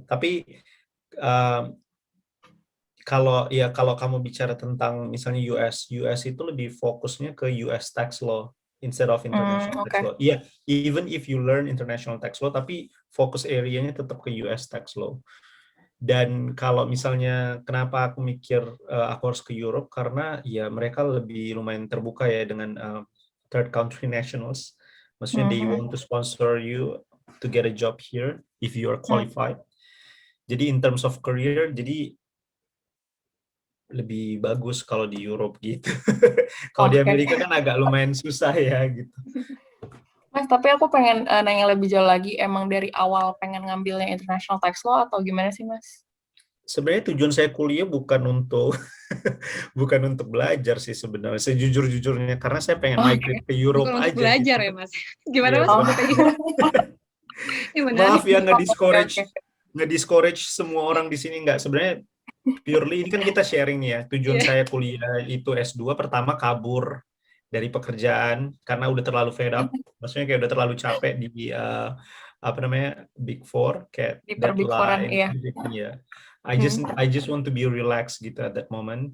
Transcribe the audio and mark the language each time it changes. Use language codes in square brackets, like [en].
[id] Tapi kalau kamu bicara tentang misalnya US itu lebih fokusnya ke US tax law [en] instead of international tax law. Iya, even if you learn international tax law, [id] tapi fokus area-nya tetap ke [en] US tax law. [id] Dan kalau misalnya kenapa aku mikir aku harus ke Europe, karena ya mereka lebih lumayan terbuka ya dengan [en] third country nationals. Maksudnya they want to sponsor you to get a job here if you are qualified. [id] Jadi [en] in terms of career, [id] jadi lebih bagus kalau di Europe gitu. Kalau di Oke. Amerika kan agak lumayan susah ya gitu. Mas, tapi aku pengen nanya lebih jauh lagi, emang dari awal pengen ngambilnya International Tax Law atau gimana sih, Mas? Sebenarnya tujuan saya kuliah bukan untuk bukan untuk belajar sih sebenarnya, sejujur-jujurnya, karena saya pengen migrate ke Europe Bukan untuk belajar gitu. ya, Mas? Gimana, Iya, Mas? bukan. Ini Maaf menarik. ya Oke. nge-discourage semua orang di sini, nggak, sebenarnya purely ini kan kita sharing nih ya. Tujuan Iya. saya kuliah itu S2 pertama kabur dari pekerjaan karena udah terlalu [en] fed up, [id] maksudnya kayak udah terlalu capek di Big Four, kayak Di Big Four-an, deadline iya. ya. [en] I just want to be relaxed gitu at that moment.